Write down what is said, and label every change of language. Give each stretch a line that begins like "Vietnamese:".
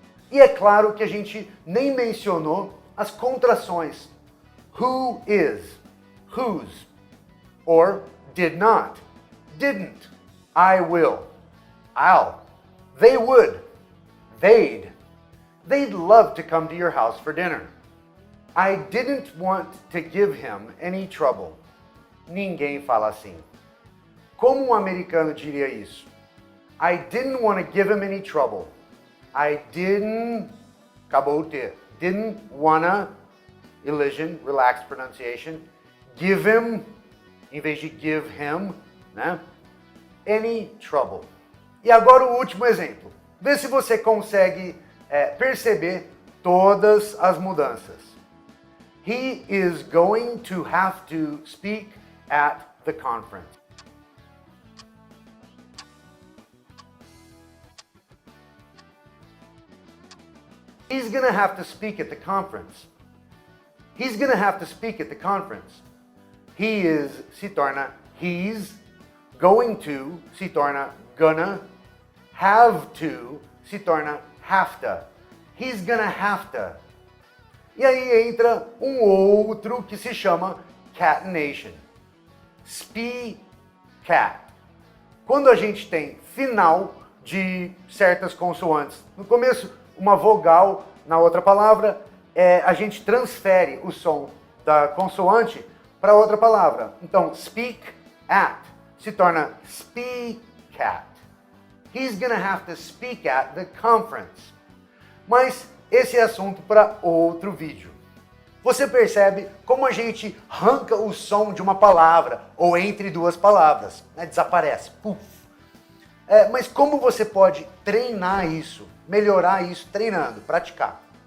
Portuguese: E é claro que a gente nem mencionou as contrações.
English: Who is, whose, or did not, didn't, I will, I'll, they would, they'd love to come to your house for dinner. I didn't want to give him any trouble.
Portuguese: Ninguém fala assim. Como um americano diria isso?
English: I didn't want to give him any trouble. I didn't,
Portuguese: acabou o T,
English: didn't wanna, elision, relaxed pronunciation, give him,
Portuguese: em vez de
English: give him,
Portuguese: né?
English: Any trouble.
Portuguese: E agora o último exemplo. Vê se você consegue perceber todas as mudanças.
English: He is going to have to speak at the conference. He's going to have to speak at the conference. He's going to have to speak at the conference. He is
Portuguese: se torna
English: he's, going to se torna gonna, have to se torna have to. He's gonna have to.
Portuguese: E aí entra um outro que se chama catenation.
English: Speak cat.
Portuguese: Quando a gente tem final de certas consoantes, no começo uma vogal, na outra palavra, a gente transfere o som da consoante para outra palavra. Então,
English: speak at
Portuguese: se torna speak at.
English: He's gonna have to speak at the conference.
Portuguese: Mas esse é assunto para outro vídeo. Você percebe como a gente arranca o som de uma palavra ou entre duas palavras, né? Desaparece. Puf. Mas como você pode treinar isso, melhorar isso treinando, praticar?